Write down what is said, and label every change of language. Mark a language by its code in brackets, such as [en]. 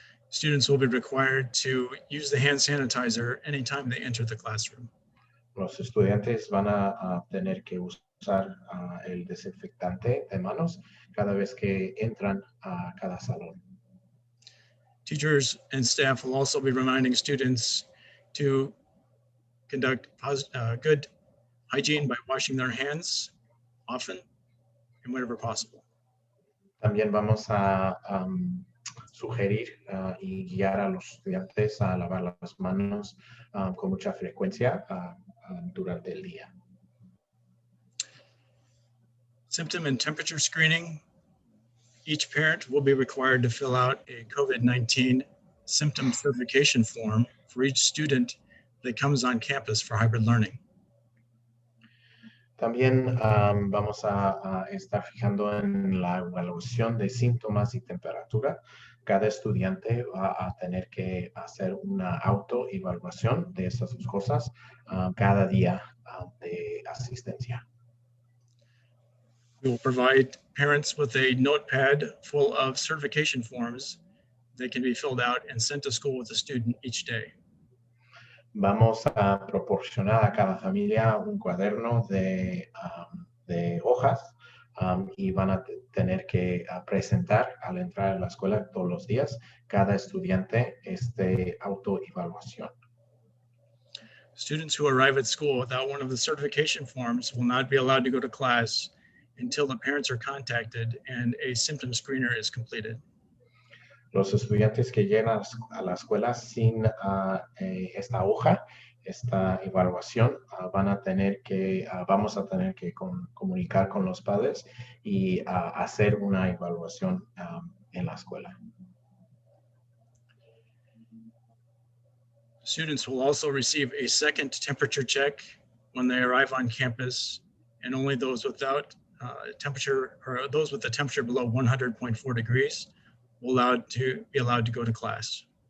[en] Students will be required to use the hand sanitizer anytime they enter the classroom. [es] Los estudiantes van a tener que usar el desinfectante de manos cada vez que entran a cada salón. [en] Teachers and staff will also be reminding students to conduct good hygiene by washing their hands often and whenever possible. [es] También vamos a sugerir y guiar a los estudiantes a lavar las manos con mucha frecuencia durante el día. [en] Symptom and temperature screening. Each parent will be required to fill out a COVID-19 symptom certification form for each student that comes on campus for hybrid learning. [es] También vamos a estar fijando en la evaluación de síntomas y temperatura. Cada estudiante va a tener que hacer una autoevaluación de esas dos cosas cada día de asistencia. [en] We will provide parents with a notepad full of certification forms that can be filled out and sent to school with the student each day. [es] Vamos a proporcionar a cada familia un cuaderno de hojas y van a tener que presentar al entrar a la escuela todos los días cada estudiante autoevaluación. [en] Students who arrive at school without one of the certification forms will not be allowed to go to class until the parents are contacted and a symptom screener is completed. [es] Los estudiantes que llegan a la escuela sin esta hoja, esta evaluación, vamos a tener que comunicar con los padres y hacer una evaluación en la escuela. [en] Students will also receive a second temperature check when they arrive on campus, and only those without temperature or those with the temperature below 100.4 degrees will be allowed to go to class.